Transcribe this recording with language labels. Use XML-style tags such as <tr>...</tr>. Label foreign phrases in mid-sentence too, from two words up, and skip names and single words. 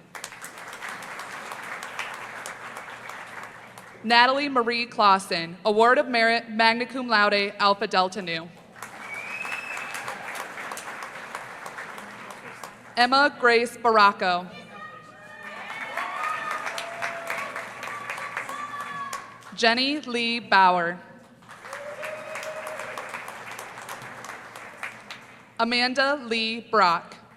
<en>Natalie Marie Clausen, Award of Merit,</en> <la>magna cum laude,</la> <en>Alpha Delta Nu. Emma Grace Baracco. Jenny Lee Bauer. Amanda Lee Brock.</en>